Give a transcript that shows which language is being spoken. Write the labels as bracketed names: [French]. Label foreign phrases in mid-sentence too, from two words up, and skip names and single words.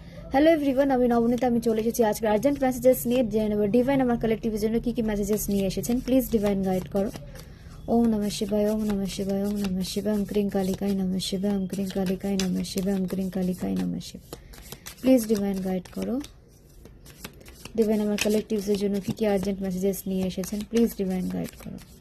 [English] hello everyone, [Bangla] আমি নবনীতা। আমি চলে এসেছি আজকে [English] urgent messages [Bangla] নিয়ে। জেনে নেব ডিভাইন আমার কালেক্টিভের জন্য কি কি মেসেজেস নিয়ে এসেছেন। [English] please divine guide [Bangla] করো। [Sanskrit] ওম নমঃ শিবায়, ওম নমঃ শিবায়, ওম নমঃ শিবায়, ওম ক্রিং কালিকায় নমঃ শিবায়, ওম ক্রিং কালিকায় নমঃ শিবায়, ওম ক্রিং কালিকায় নমঃ শিবায়। [English] please divine guide [Bangla] করো। ডিভাইন আমার কালেক্টিভের জন্য কি কি [English] urgent messages [Bangla] নিয়ে এসেছেন। [English] please divine guide [Bangla] করো।